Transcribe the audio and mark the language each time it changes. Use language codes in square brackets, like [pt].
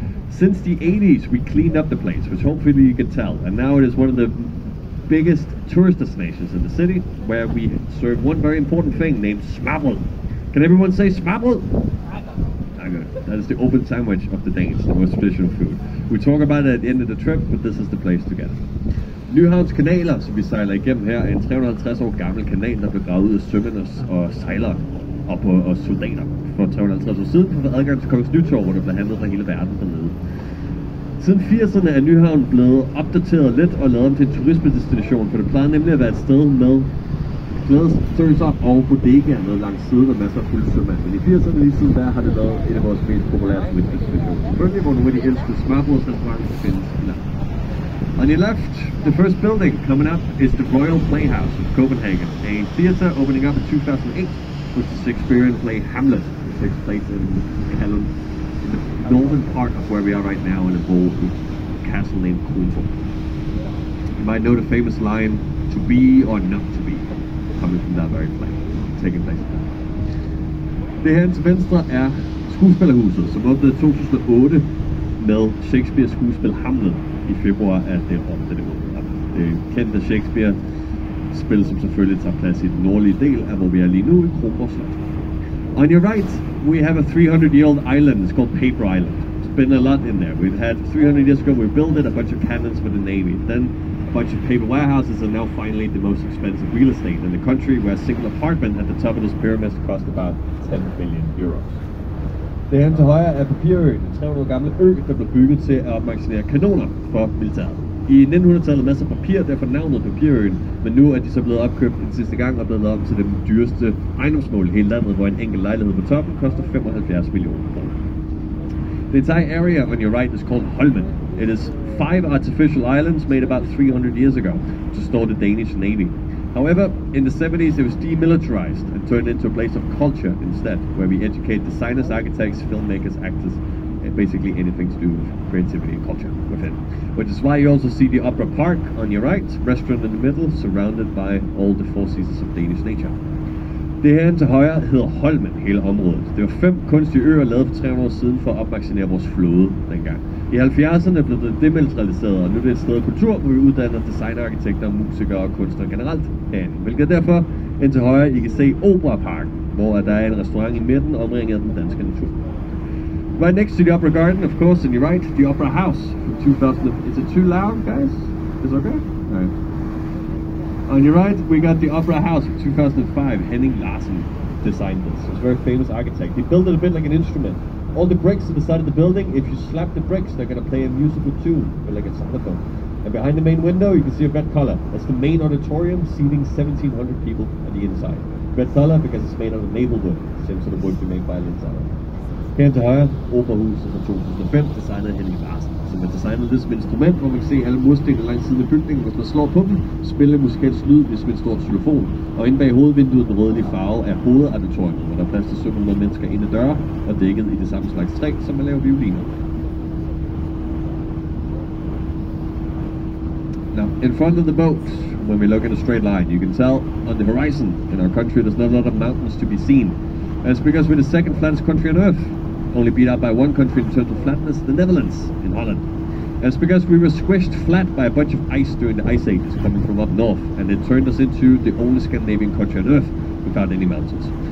[en] Since the 80s, we cleaned up the place, which hopefully you can tell, and now it is one of the biggest tourist destinations in the city, where we serve one very important thing named smørrebrød. Can everyone say smørrebrød? That is the open sandwich of the Danes, the most traditional food. We talk about it at the end of the trip, but this is the place to get it. [da] Nyhavns kanaler, som vi sejler igennem her, er en 350 år gammel kanal, der blev gravet ud af sømænd og sejlere og soldater for 350 år siden, for at få adgang til Kongens Nytorv, hvor der blev handlet fra hele verden dernede. Siden 80'erne er Nyhavn blevet opdateret lidt og lavet om til en turistdestination, for det plejede nemlig at være et sted med glædesfølelser og bodegaer med langs siden og masser af fulde sømænd. Men i 80'erne lige siden der har det været et af vores mest populære turistdestinationer. Selvfølgelig, hvor nogle af de ældste smørrebrødsrestauranter findes i landet. [en] On your left, the first building coming up is the Royal Playhouse of Copenhagen, a theatre opening up in 2008 with the Shakespearean play Hamlet, which takes place in Halland, in the northern part of where we are right now in a bold castle named Kronborg. You might know the famous line, "To be or not to be," coming from that very play, taking place there. [da] Det her til venstre er skuespillerhuset, som åbnede i 2008 med Shakespeares skuespil Hamlet i februar af det år, da det åbnede op. Det kendte Shakespeare-spil, som selvfølgelig tager plads i den nordlige del af, hvor vi er lige nu, i Kronborg Slot. [en] On your right, we have a 300-year-old island. It's called Paper Island. There's been a lot in there. We've had 300 years ago, we built it, a bunch of cannons for the Navy. Then a bunch of paper warehouses, and now finally the most expensive real estate in the country, where a single apartment at the top of this pyramid cost about 10 billion euros. [da] Det her til højre er Papirøen, en 300 år gammel ø, der blev bygget til at opmagasinere kanoner for militæret. I 1900-tallet masser af papir, derfor navnet Papirøen, men nu er de så blevet opkøbt den sidste gang og blevet lavet om til det dyreste ejendomsmål i hele landet, hvor en enkelt lejlighed på toppen koster 75 millioner kroner. [en] The entire area on your right is called Holmen. It is 5 artificial islands made about 300 years ago to store the Danish Navy. However, in the 70s it was demilitarized and turned into a place of culture instead, where we educate designers, architects, filmmakers, actors, and basically anything to do with creativity and culture within. Which is why you also see the Opera Park on your right, restaurant in the middle, surrounded by all the 4 seasons of Danish nature. [da] Det her til højre hedder Holmen, hele området. Det var 5 kunstige øer lavet for 300 år siden for at opmagasinere vores flåde dengang. I 70'erne blev det demilitariseret, og nu er det et sted af kultur, hvor vi uddanner designerarkitekter, musikere og kunstnere generelt herinde. Hvilket er derfor ind til højre, I kan se Opera Park, hvor der er en restaurant i midten, omringet af den danske natur. [en] Right next to the Opera Garden, of course, on your right, the Opera House from 2000. Is it too loud, guys? Is it okay? All right. On your right, we got the Opera House from 2005. Henning Larsen designed this. He's a very famous architect. He built it a bit like an instrument, all the bricks to the side of the building, if you slap the bricks, they're going to play a musical tune, like a xylophone. And behind the main window, you can see a red color. That's the main auditorium, seating 1,700 people on the inside. Red color because it's made out of maple wood, same sort of wood we make violins out of. [da] Her til højre, Operahuset fra 2005, designet af Henning Larsen, som har designet det som instrument, hvor man kan se alle murstenene langs siden af bygningen. Hvis man slår på dem, spiller musikalsk lyd, ligesom en stor xylofon. Og inde bag hovedvinduet, den rødlige farve, er hovedauditoriet, hvor der er plads til 700 mennesker inde i døre, og dækket i det samme slags træ, som man laver violiner. [en] Now, in front of the boat, when we look in a straight line, you can tell on the horizon in our country there's not a lot of mountains to be seen. That's because we're the second flattest country on earth, only beat out by one country in terms of flatness, the Netherlands, in Holland. That's because we were squished flat by a bunch of ice during the ice ages coming from up north, and it turned us into the only Scandinavian country on earth without any mountains.